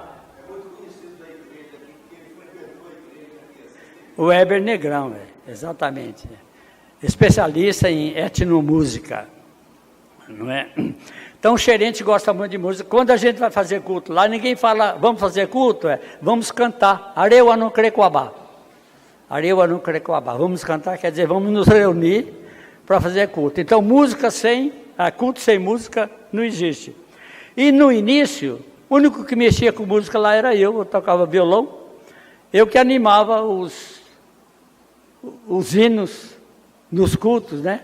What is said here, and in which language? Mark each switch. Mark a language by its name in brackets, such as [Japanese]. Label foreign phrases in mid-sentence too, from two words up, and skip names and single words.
[Portuguese] É muito conhecido da igreja aqui, porque ele frequentou a igreja aqui. O Weber Negrão, exatamente. Especialista em etnomúsica. Não é? Então o xerente gosta muito de música. Quando a gente vai fazer culto lá, ninguém fala, vamos fazer culto? Vamos cantar. [Xerénte] Areu anu crecoabá. Areu anu crecoabá. [Portuguese] Vamos cantar, quer dizer, vamos nos reunir para fazer culto. Então culto sem música não existe. E no início, o único que mexia com música lá era eu tocava violão. Eu que animava os hinos nos cultos, né?